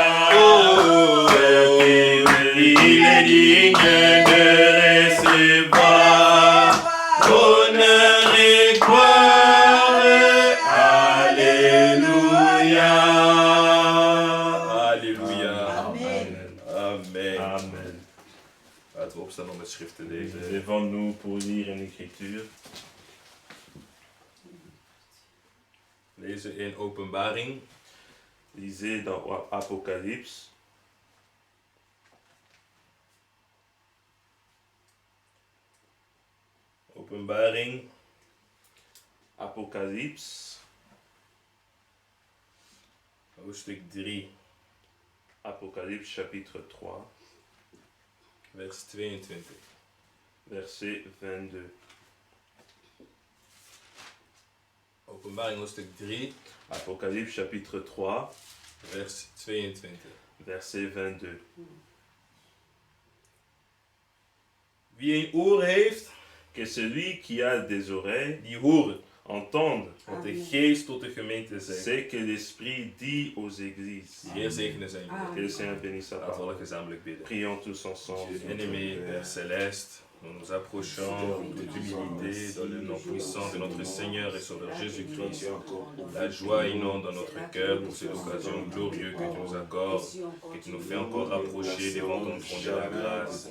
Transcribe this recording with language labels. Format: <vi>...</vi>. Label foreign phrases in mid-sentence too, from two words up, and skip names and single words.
<fr>Oh, il est digne de recevoir honneur et gloire. Alléluia. Alléluia. Amen. Amen. Amen.</fr> <nl>Laten we opstaan om het schrift te lezen.</nl> <fr>Levons-nous pour lire une écriture.</fr> <nl>Lezen in Openbaring.</nl> <fr>Lisez dans Apocalypse.</fr> <nl>Openbaring.</nl> <fr>Apocalypse.</fr> <nl>Hoofdstuk 3.</nl> <fr>Apocalypse chapitre 3,</fr> <nl>Vers 22.</nl> <fr>verset 22.</fr> <nl>Openbaring hoofdstuk 3.</nl> <fr>Apocalypse chapitre 3,</fr> <nl>Vers 22.</nl> <fr>verset 22.</fr> <nl>Wie een oor heeft,</nl> <fr>Que celui qui a des oreilles</fr> <nl>die horen</nl> <fr>entende</fr> <nl>wat de Amen. geest tot de gemeente zegt.</nl> <fr>ce que l'Esprit dit aux églises.</fr> <nl>De Heer zegene zijn woord.</nl> <fr>Que le Seigneur bénisse sa</fr> <nl>Laten we</nl> <fr>parole.</fr> <nl>alle gezamenlijk bidden.</nl> <fr>Prions tous ensemble. Dieu bien-aimé, Père Céleste, Nous nous approchons en toute humilité dans le nom puissant de notre Seigneur et Sauveur Jésus-Christ. La joie inonde dans notre cœur pour cette occasion glorieuse que tu nous accordes, que tu nous fais encore rapprocher devant ton trône de la grâce.</fr>